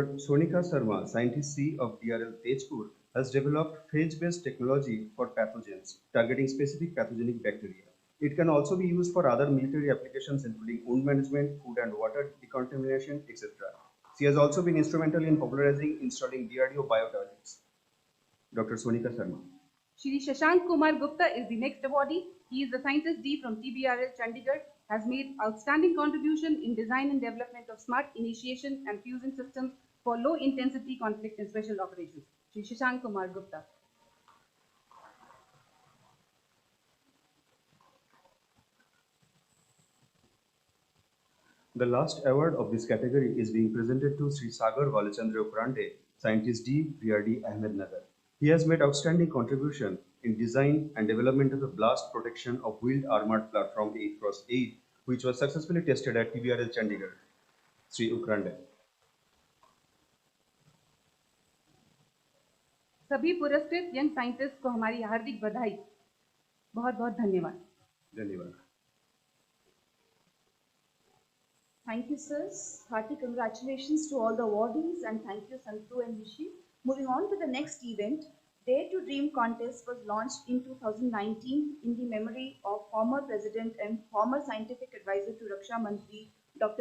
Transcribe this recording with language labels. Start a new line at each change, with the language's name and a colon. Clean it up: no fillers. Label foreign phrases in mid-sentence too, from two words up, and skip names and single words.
English: Sonika Sharma, Scientist C of DRL Tejpur, has developed phage-based technology for pathogens, targeting specific pathogenic bacteria. It can also be used for other military applications including wound management, food and water decontamination, etc. She has also been instrumental in popularizing installing DRDO biotoilets. Dr. Sonika Sharma. Shri Shashank Kumar Gupta is the next awardee. He is the Scientist D from TBRL Chandigarh, has made outstanding contribution in design and development of smart initiation and fusing systems for low intensity conflict and special operations. Shri Shashank Kumar Gupta. The last award of this category is being presented to Sri Sagar Balachandra Ukrande, Scientist D, VRD, Ahmednagar. He has made outstanding contribution in design and development of the blast protection of wheeled armored platform 8x8, which was successfully tested at TBRL Chandigarh. Sri Ukrande.
Hindi: सभी पुरस्कृत
English: young scientist
Hindi: को हमारी हार्दिक बधाई. बहुत बहुत धन्यवाद. धन्यवाद.
English: Thank you, sirs. Hearty congratulations to all the awardees and thank you, Santu and Rishi. Moving on to the next event, Dare to Dream contest was launched in 2019 in the memory of former President and former Scientific Advisor to Raksha Mantri, Dr.